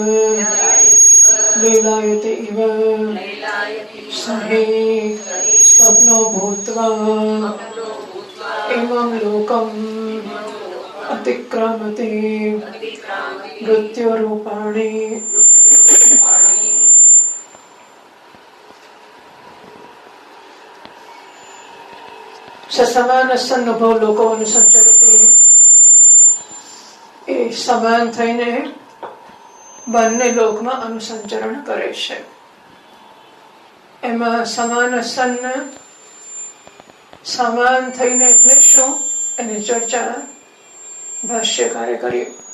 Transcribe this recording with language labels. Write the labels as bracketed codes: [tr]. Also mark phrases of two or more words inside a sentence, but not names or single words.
[sa] लीलायति इव सहि स्वप्नो भूत्वा इमं लोकम् अतिक्रामति मृत्युरूपाणि समानसन्नुभव लोको अनुसंचरति। [gu] એ સમાન થઈને બંને લોકમાં અનુસંચરણ કરે છે. એમાં સમાન સમાન થઈને એટલે શું એની ચર્ચા ભાષ્યકારે કરી.